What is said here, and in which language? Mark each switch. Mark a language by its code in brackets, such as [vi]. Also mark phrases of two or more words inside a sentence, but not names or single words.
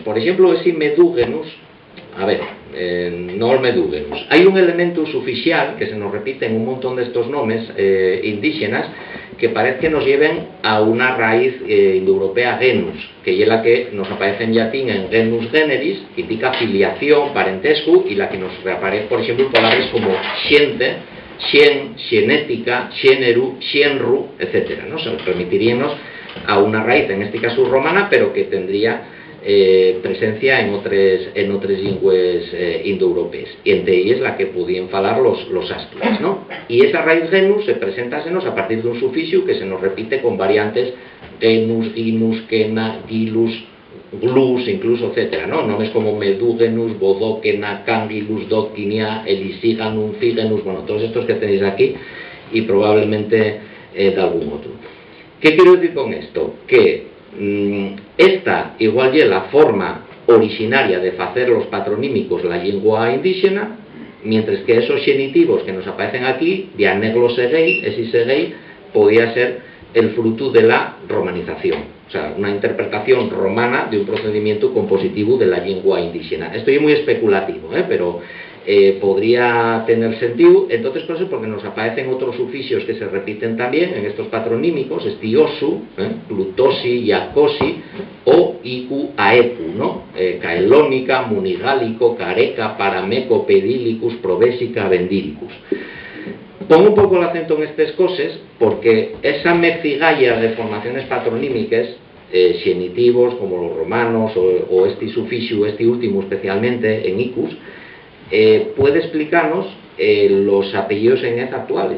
[es] Por ejemplo, ese Medúgenus, a ver, no el Medúgenus. Hay un elemento suficial que se nos repite en un montón de estos nombres indígenas, que parece que nos lleven a una raíz indoeuropea genus, que es la que nos aparece en latín en genus generis, que indica filiación, parentesco, y la que nos reaparece, por ejemplo, palabras como siente, xien, xenética, xéneru, xenru, etcétera, ¿no? Se remitiríamos a una raíz, en este caso romana, pero que tendría presencia en otras lenguas indoeuropeas, y entre ellas la que podían falar los astures, ¿no? Y esa raíz genus se presenta a partir de un sufijo que se nos repite con variantes genus, ginus, quena, gilus, glus, incluso, etcétera, ¿no? Nombres como Medúgenus, Bodóquena, Cangilus, Doquinia, Elisiganum, Figenus, bueno, todos estos que tenéis aquí, y probablemente de algún otro. ¿Qué quiero decir con esto? Que esta igual ya la forma originaria de hacer los patronímicos la lengua indígena, mientras que esos genitivos que nos aparecen aquí, Vianeglo Segei, ese Segei, podía ser el fruto de la romanización. O sea, una interpretación romana de un procedimiento compositivo de la lengua indígena. Esto es muy especulativo, pero podría tener sentido. Entonces, por eso, porque nos aparecen otros sufijos que se repiten también en estos patronímicos, estiosu, plutosi, yacosi, o icu aecu, ¿no? Caelónica, munigálico, careca, parameco, pedílicus, provesica, vendíricus. Pongo un poco el acento en estas cosas porque esa mezcigalla de formaciones patronímicas, genitivos como los romanos o este sufijo, este último especialmente en icus, puede explicarnos los apellidos en ez actuales.